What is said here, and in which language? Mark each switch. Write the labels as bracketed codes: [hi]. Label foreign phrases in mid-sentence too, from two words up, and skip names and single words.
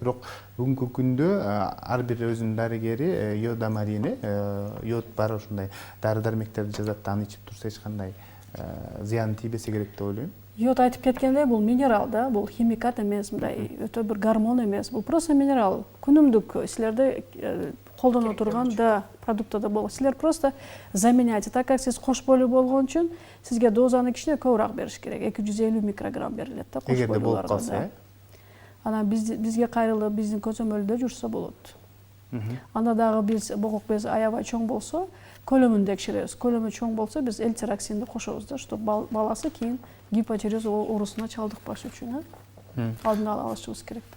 [ky] Бирок бүгүнкү күндө ар бир өзүнүн дарыгери йодомарини, йод бар ушундай дары-дармектерди жазат да, аны ичип турса эч кандай зыян тийбесе керек деп ойлойм. Йод айтып кеткендей, бул минерал да, бул химикат эмес, мындай өтө бир гормон эмес, бул просто минерал. Күнүмдүк силерде колдоно турган да продуктада болот. Силер [ru] просто заменяйте, так как [ky] сиз кош бойлуу болгон үчүн сизге дозаны кичине көбүрөөк бериш керек. 250 микрограмм берилет да кош бойлууларга. Эгерде болуп калса, анан бизге кайрылып, биздин көзөмөлдө жүрсө болот. Анда дагы биз богок без аябай чоң болсо, көлөмүн текшеребиз. Көлөмү чоң болсо, биз эльцироксинди кошобуз да, чтобы баласы кийин гипотиреоз оорусуна чалдыкпаш үчүн алдын ала алышыбыз керек.